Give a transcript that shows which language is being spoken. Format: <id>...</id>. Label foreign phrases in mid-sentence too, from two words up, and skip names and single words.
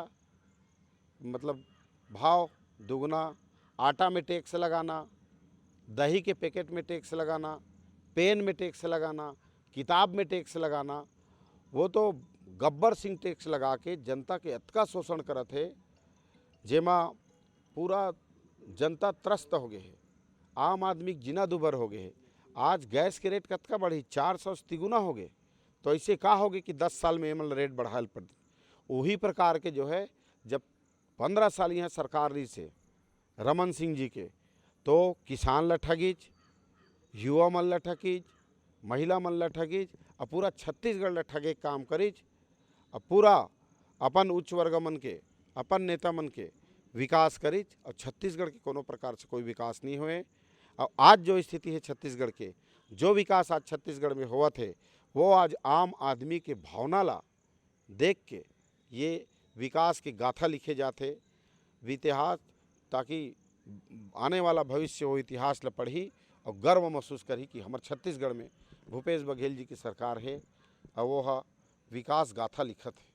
<hne>मतलब भाव दुगना, आटा में टैक्स लगाना, दही के पैकेट में टैक्स लगाना, पेन में टैक्स लगाना, किताब में टैक्स लगाना, वो तो गब्बर सिंह टैक्स लगा के जनता के अतका शोषण करत है, जेमा पूरा जनता त्रस्त हो गए है, आम आदमी जीना दुभर हो गए है। आज गैस के रेट कतका बढ़ी, 400 से तिगुना हो गए, तो ऐसे का हो गए कि 10 साल में एमल रेट बढ़ाल पड़। वही प्रकार के जो है जब 15 साल यहाँ सरकार रही से रमन सिंह जी के, तो किसान ला ठगीच, युवा मन ला ठगीच, महिला मन ला ठगीच, और पूरा छत्तीसगढ़ ला ठगे काम करीच, और पूरा अपन उच्च वर्ग मन के, अपन नेता मन के विकास करीच, और छत्तीसगढ़ के कोनो प्रकार से कोई विकास नहीं हुए। और आज जो स्थिति है छत्तीसगढ़ के, जो विकास आज छत्तीसगढ़ में हुआ थे, वो आज आम आदमी के भावना ला देख के ये विकास की गाथा लिखे जाते इतिहास, ताकि आने वाला भविष्य वो इतिहास ला पढ़ी और गर्व महसूस करी कि हमारे छत्तीसगढ़ में भूपेश बघेल जी की सरकार है और वो विकास गाथा लिखत है।</hne>